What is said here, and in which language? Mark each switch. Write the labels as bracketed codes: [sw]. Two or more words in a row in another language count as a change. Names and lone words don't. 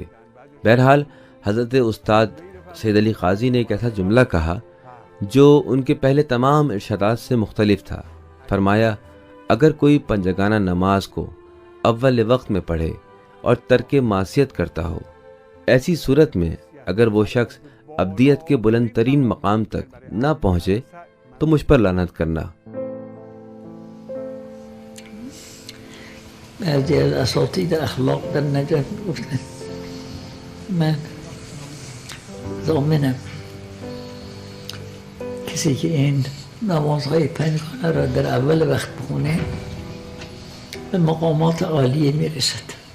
[ur] بہرحال حضرت استاد سید علی قاضی نے ایک ایسا جملہ کہا جو ان کے پہلے تمام ارشادات سے مختلف تھا۔ فرمایا، اگر کوئی پنجگانہ نماز کو اول وقت میں پڑھے اور ترک معصیت کرتا ہو، ایسی صورت میں اگر وہ شخص ابدیت کے بلند ترین مقام تک نہ پہنچے تو مجھ پر لعنت کرنا۔ [fa] بعضی از اساتید اخلاق در نجف گفتن من ضامنم کسی که این نمازهای پنجگانه را در اول وقت بخونه به مقامات عالیه میرسد.